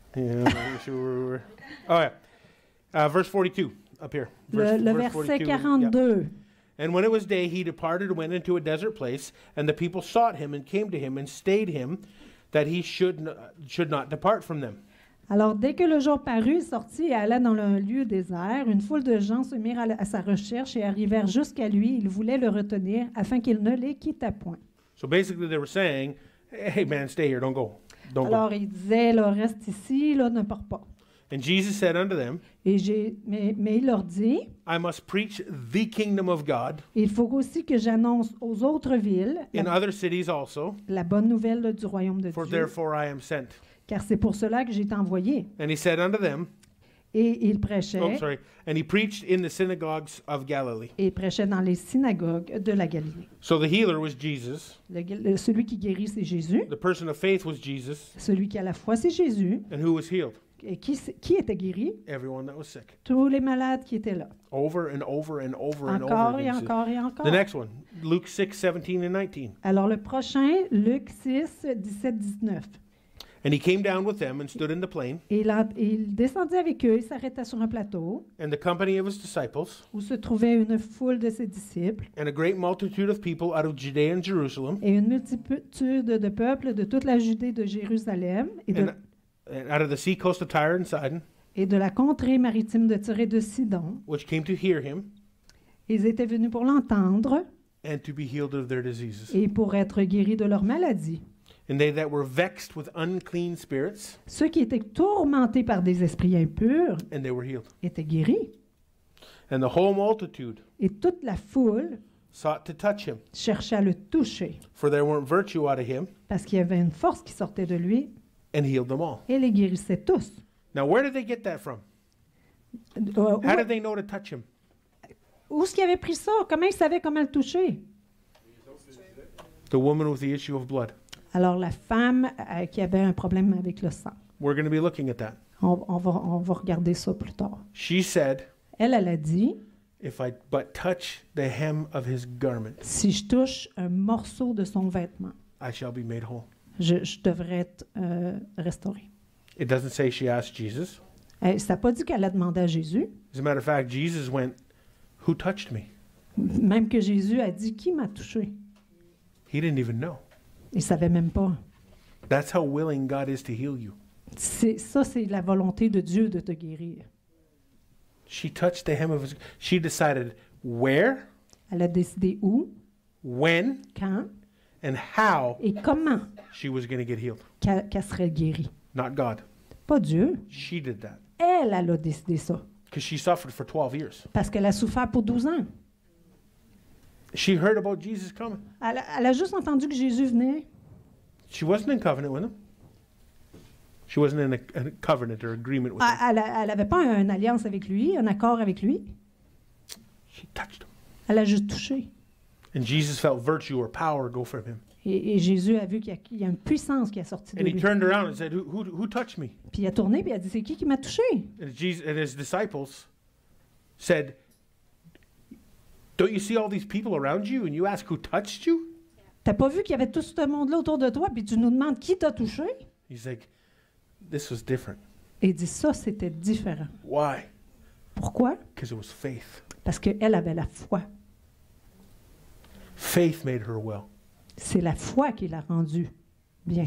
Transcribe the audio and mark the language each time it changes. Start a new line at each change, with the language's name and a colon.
English: Yeah, I'm not sure where we were. Oh yeah, verse 42 up here.
French: Le verset 42.
English: Yeah. And when it was day, he departed and went into a desert place, and the people sought him and came to him and stayed him, that he should not depart from them.
French: Alors, dès que le jour parut, il sortit et alla dans un lieu désert. Une foule de gens se mirent à sa recherche et arrivèrent jusqu'à lui. Ils voulaient le retenir afin qu'il ne les quittât point.
English: So basically, they were saying, "Hey man, stay here, don't go, don't
French: Alors,
English: go."
French: il disait, là, reste ici, là, ne pars pas.
English: And Jesus said unto them,
French: Mais il leur dit,
English: I must preach the kingdom of God
French: il faut aussi que j'annonce aux autres villes
English: in other cities also,
French: la bonne nouvelle là, du royaume de
English: for
French: Dieu,
English: therefore I am sent.
French: car c'est pour cela que j'ai été envoyé.
English: And he said unto them,
French: Et il prêchait,
English: and he preached in the synagogues of Galilee.
French: et il prêchait dans les synagogues de la Galilée.
English: So the healer was Jesus.
French: Celui qui guérit, c'est Jésus.
English: The person of faith was Jesus.
French: Celui qui a la foi, c'est Jésus.
English: And who was healed?
French: Et qui était guéri?
English: Everyone that was sick.
French: Tous les malades qui étaient là.
English: Over and over and over and
French: Encore
English: over
French: et
English: again.
French: encore et encore.
English: The next one, Luke 6, 17 and 19.
French: Alors le prochain, Luc 6, 17, 19.
English: And he came down with them and stood in the plain,
French: Et il descendit avec eux, il s'arrêta sur un plateau
English: and the company of his disciples,
French: où se trouvait une foule de ses disciples
English: and a great multitude of people out of Judea and Jerusalem,
French: et une multitude de peuples de toute la Judée de Jérusalem
English: and out of the sea coast of Tyre and Sidon,
French: et de la contrée maritime de Tyr et de Sidon.
English: which came to hear him
French: Ils étaient venus pour l'entendre
English: and to be healed of their diseases.
French: et pour être guéris de leur maladie.
English: And they that were vexed with unclean spirits,
French: Ceux qui étaient tourmentés par des esprits impurs
English: and they were healed.
French: étaient guéris.
English: And the whole multitude
French: Et toute la foule
English: sought to touch him,
French: cherchait à le toucher
English: for there weren't virtue out of him,
French: parce qu'il y avait une force qui sortait de lui
English: and healed them all.
French: et les guérissait tous.
English: Now, where did they get that from? How did they know to touch him?
French: Où est-ce qu'il avait pris ça? Comment il savait comment le toucher?
English: The woman with the issue of blood.
French: Alors, la femme qui avait un problème avec le sang.
English: We're going to be looking at that.
French: On va regarder ça plus tard.
English: She said,
French: Elle a dit,
English: if I but touch the hem of his garment,
French: si je touche un morceau de son vêtement,
English: I shall be made whole.
French: je devrais être restaurée.
English: It doesn't say she asked Jesus.
French: Ça n'a pas dit qu'elle a demandé à Jésus.
English: As a matter of fact, Jesus went, who touched me?
French: Même que Jésus a dit, qui m'a touché?
English: He didn't even know.
French: Il ne savait même pas.
English: That's how willing God is to heal you.
French: Ça, c'est la volonté de Dieu de te guérir.
English: She touched the hem of his, she decided where,
French: Elle a décidé où,
English: when,
French: quand
English: and how
French: et comment
English: she was going to get healed.
French: qu'elle serait guérie.
English: Not God.
French: Pas Dieu.
English: She did that.
French: Elle a décidé ça.
English: Because she suffered for 12 years.
French: Parce qu'elle a souffert pour 12 ans.
English: She heard about Jesus coming.
French: Elle a juste entendu que Jésus venait.
English: She wasn't in covenant with him. She wasn't in a covenant or agreement with him.
French: Elle n'avait pas une alliance avec lui, un accord avec lui.
English: She touched him.
French: Elle a juste touché.
English: And Jesus felt virtue or power go from him.
French: Et Jésus a vu qu'il y a une puissance qui est sortie de
English: And he
French: lui.
English: turned around and said, who touched me?
French: Puis il a tourné puis il a dit, c'est qui m'a touché?
English: And his disciples said, Don't you see all these people around you and you ask who touched you?
French: T'as pas vu qu'il y avait tout ce monde-là autour de toi, puis tu nous demandes qui t'a touché?
English: He's like, this was different.
French: Et il dit ça, c'était différent.
English: Why?
French: Pourquoi?
English: Because it was faith.
French: Parce qu'elle avait la foi.
English: Faith made her well.
French: C'est la foi qui l'a rendue bien.